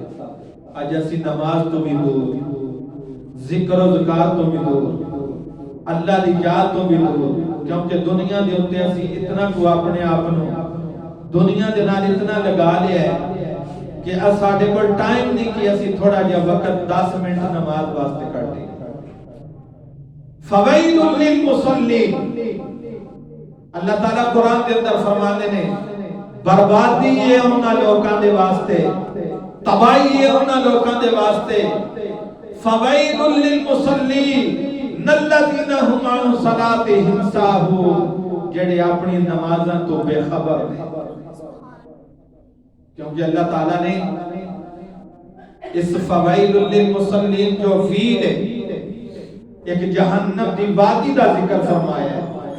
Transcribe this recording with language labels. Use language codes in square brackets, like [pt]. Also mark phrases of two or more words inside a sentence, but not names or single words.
[pa] اج اسی نماز تو بھی دور، ذکر و ذکر تو بھی دور، اللہ دی یاد تو بھی دور، کیونکہ دنیا دے اوتے اسی اتنا کو اپنے آپ نو دنیا دے نال اتنا لگا لیا ہے کہ ساڈے کول ٹائم نہیں کہ اسی تھوڑا جہا وقت 10 منٹ نماز واسطے کٹ دیں. [ar] فویل للمصلین، [ur] اللہ تعالیٰ قرآن کے اندر فرماتے ہیں [pa] بربادی ہے انہاں لوکاں دے واسطے، تباہی ہے انہاں لوکاں دے واسطے. [ar] فویل للمصلین الذین هم عن صلاتهم ساہون، [pa] جڑے اپنی نمازاں تو بے خبر ہیں. کیونکہ اللہ تعالیٰ نے اس [ar] فویل للمصلین [pa] جو فیل ہے ایک جہنم دی وادی دا ذکر فرمایا ہے.